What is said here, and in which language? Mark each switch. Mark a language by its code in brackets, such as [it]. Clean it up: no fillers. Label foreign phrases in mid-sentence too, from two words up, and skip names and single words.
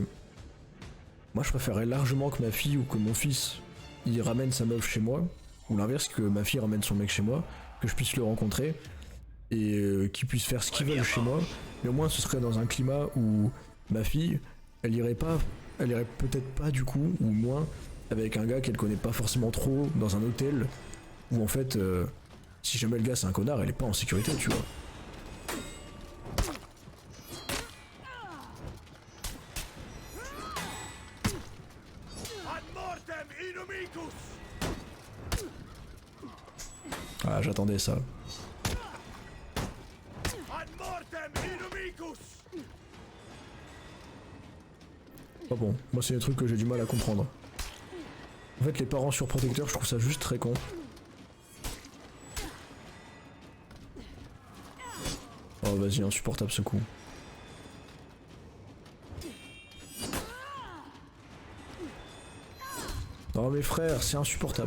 [fr] Moi, je préférerais largement que ma fille ou que mon fils, il ramène sa meuf chez moi, ou l'inverse, que ma fille ramène son mec chez moi, que je puisse le rencontrer, et qu'ils puissent faire ce qu'ils veulent chez moi, mais au moins ce serait dans un climat où ma fille, elle irait peut-être pas du coup, ou moins, avec un gars qu'elle connaît pas forcément trop, dans un hôtel, où en fait, si jamais le gars c'est un connard, elle est pas en sécurité, tu vois. [la] Ad mortem inumicus. [fr] Ah, j'attendais ça. [la] Ad mortem inumicus. [fr] Ah bon, moi c'est des trucs que j'ai du mal à comprendre. En fait, les parents surprotecteurs, je trouve ça juste très con. Oh vas-y, insupportable ce coup. Non mes frères, c'est insupportable.